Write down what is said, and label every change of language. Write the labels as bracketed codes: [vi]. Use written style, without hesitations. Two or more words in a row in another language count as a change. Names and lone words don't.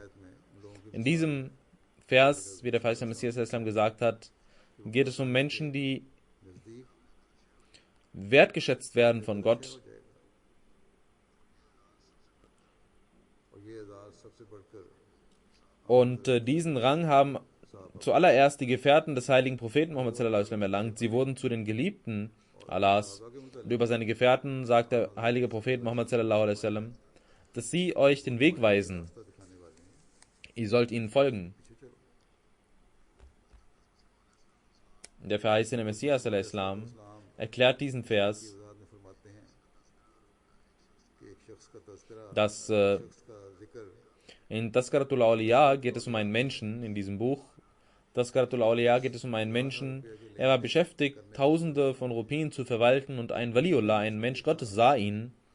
[de] In diesem Vers, wie der Verheißene Messias Islam gesagt hat, geht es um Menschen, die wertgeschätzt werden von Gott. Und diesen Rang haben zuallererst die Gefährten des heiligen Propheten Muhammad [ar] صلى الله عليه وسلم [de] erlangt. Sie wurden zu den Geliebten Allahs. Und über seine Gefährten sagt der heilige Prophet Muhammad [ar] صلى الله عليه وسلم, [de] dass sie euch den Weg weisen. Ihr sollt ihnen folgen. Der verheißene Messias [ar] صلى الله عليه وسلم [de] erklärt diesen Vers, dass in Tazkaratul Awliya geht es um einen Menschen, in diesem Buch Tazkaratul Awliya geht es um einen Menschen, er war beschäftigt, Tausende von Rupien zu verwalten und ein Waliullah, ein Mensch Gottes, sah ihn